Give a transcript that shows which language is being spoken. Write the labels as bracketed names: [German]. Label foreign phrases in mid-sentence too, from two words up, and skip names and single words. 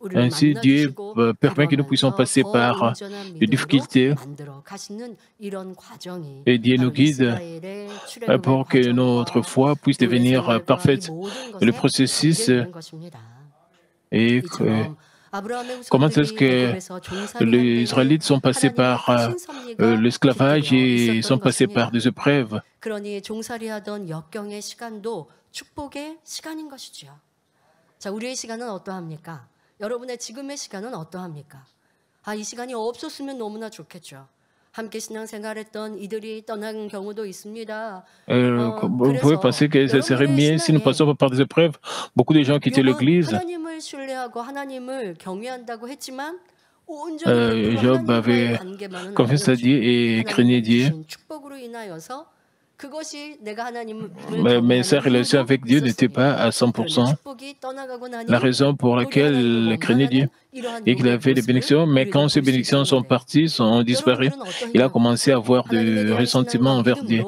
[French] Ainsi, Dieu permet que nous puissions passer par des difficultés et Dieu nous guide pour que notre foi puisse devenir parfaite. Le processus est comment est-ce que les Israélites sont passés par l'esclavage et sont passés par des épreuves. [Korean] 그러니 종살이하던 역경의 시간도 축복의 시간인 것이지요. 자, 우리의 시간은 어떠합니까? 여러분의 지금의 시간은 어떠합니까? 이 시간이 없었으면 너무나 좋겠죠. 함께 신앙생활했던 이들이 떠난 경우도 있습니다. [French] Vous pouvez penser que ce serait mieux si nous passions par des épreuves. Beaucoup de gens quittaient l'Église. [Korean] 하나님을 신뢰하고 하나님을 경외한다고 했지만 [French] Job avait confiance à Dieu et craignait Dieu. Mais sa relation avec Dieu n'était pas à 100%. La raison pour laquelle il craignait Dieu et qu'il avait des bénédictions, mais quand ces bénédictions sont parties, sont disparues, il a commencé à avoir des ressentiments envers Dieu.